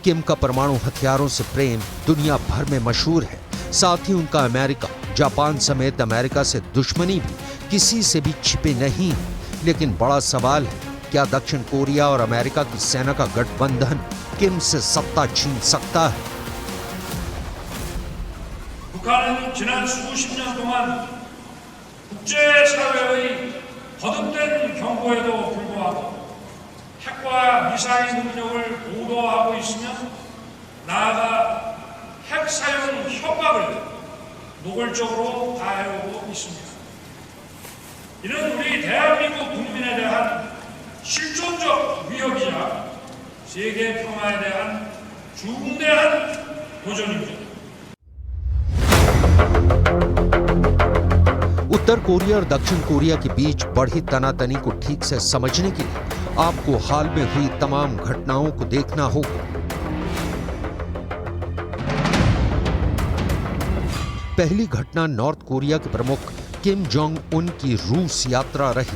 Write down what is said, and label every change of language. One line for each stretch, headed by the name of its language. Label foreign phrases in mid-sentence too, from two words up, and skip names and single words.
Hindi: किम का परमाणु हथियारों से प्रेम दुनिया भर में मशहूर है। साथ ही उनका अमेरिका, जापान समेत अमेरिका से दुश्मनी भी किसी से भी छिपे नहीं है। लेकिन बड़ा सवाल है, क्या दक्षिण कोरिया और अमेरिका की सेना का गठबंधन किम से सत्ता छीन सकता है?
Korean: 북한은 지난 수십 년 동안 국제사회의 거듭된 경고에도 불구하고 핵과 미사일 능력을 보도하고 있으며 나아가 핵 사용 협박을 노골적으로 가해오고 있습니다. 이는 우리 대한민국 국민에 대한 실존적 위협이자 세계 평화에 대한 중대한 도전입니다.
Hindi: उत्तर कोरिया और दक्षिण कोरिया के बीच बढ़ी तनातनी को ठीक से समझने के लिए आपको हाल में हुई तमाम घटनाओं को देखना होगा। पहली घटना नॉर्थ कोरिया के प्रमुख किम जोंग उन की रूस यात्रा रही।